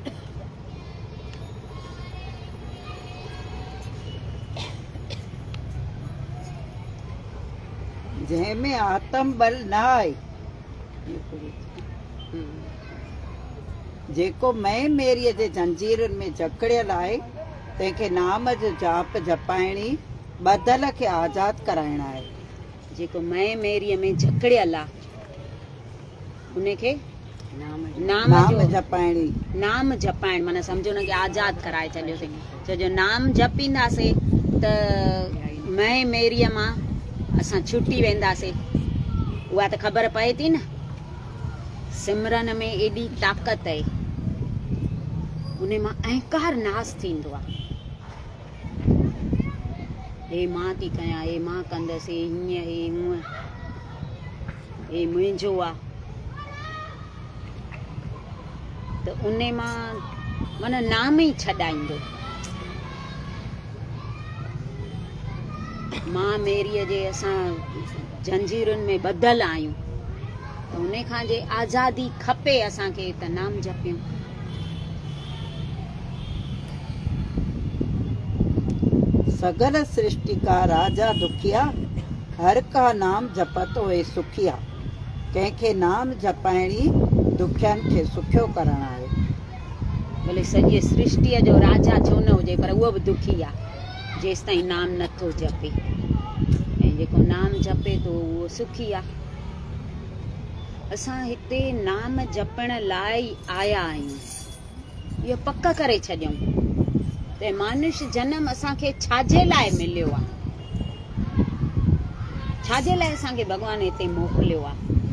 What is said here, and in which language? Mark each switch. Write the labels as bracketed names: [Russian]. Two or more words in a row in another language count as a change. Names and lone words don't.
[Sindhi] जंहिंमें आत्म बल न आहे जेको मैं मेरीअ जे जंजीरुनि में जकड़ियल आहे तंहिंखे नाम जो जाप जपाइणी ॿधल खे आज़ादु कराइण आहे। जेको मैं मेरीअ में जकड़ियल आहे उनखे नाम जपाइणी, नाम जपाइण माना सम्झो न कि आज़ादु कराए छॾियोसीं। छो जो नाम जपींदासीं त मैं मेरीअ मां असां छुटी वेंदासीं। उहा त ख़बर पए थी न। सिमरन में एॾी ताक़त आहे, उन मां अहंकार नास थींदो आहे। हे मां थी कयां, हे मां कंदसि, हीअं हे हूअं, हे मुंहिंजो आहे। त उन मां माना नाम ई छॾाईंदो। मां मेरीअ जे असां जंजीरुनि में ॿधल आहियूं। त उन खां जे आज़ादी खपे असांखे त नाम जपियूं। [Punjabi] सगल सृष्टि का राजा दुखिया, हर का नाम जपत होए सुखिया। [Sindhi] कंहिंखे नाम जपाइणी दुखियनि खे सुखियो करणु आहे। भले सॼे सृष्टिअ जो राजा छो न हुजे, पर उहो बि दुखी आहे जेसि ताईं नाम नथो जपे। ऐं जेको नाम जपे थो उहो सुखी आहे। असां हिते नाम जपण लाइ आया आहियूं, इहो पक करे छॾियूं त मानुष्य जनम असांखे छाजे लाइ मिलियो आहे, छाजे लाइ असांखे भॻवान हिते मोकिलियो आहे।